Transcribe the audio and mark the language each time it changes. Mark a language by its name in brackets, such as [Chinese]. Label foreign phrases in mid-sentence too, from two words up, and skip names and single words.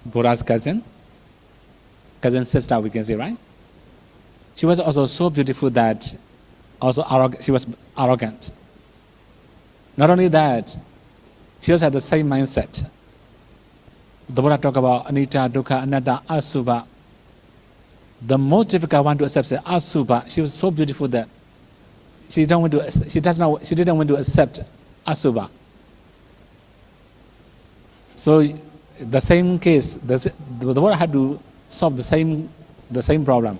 [English] Buddha's cousin sister, we can say, right? She was also so beautiful that she was arrogant. Not only that, she also had the same mindset. The Buddha talk about [Pali] anicca, dukkha, anatta, asubha. [English] The most difficult one to accept is asubha. She was so beautiful that she didn't want to accept asubha. So the same case, the Buddha had to solve the same problem.